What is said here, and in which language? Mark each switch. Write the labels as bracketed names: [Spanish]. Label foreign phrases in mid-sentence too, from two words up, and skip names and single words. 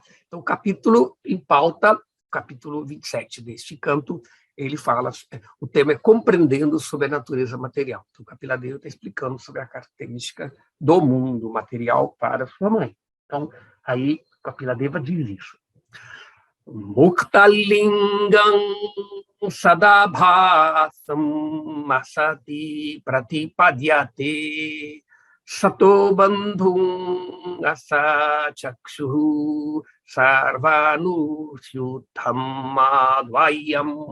[Portuguese] Então, o capítulo em pauta, capítulo 27 deste canto, ele fala, o tema é compreendendo sobre a natureza material. Então, o Kapila Deva está explicando sobre a característica do mundo material para sua mãe. Então, aí, Kapila Deva diz isso. [Sanskrit] मुक्तलिङ्गं सदाभासम् असति प्रतिपद्यते सतो बन्धुम् असच् चक्षुः सर्वानुस्यूतम् अद्वयम्.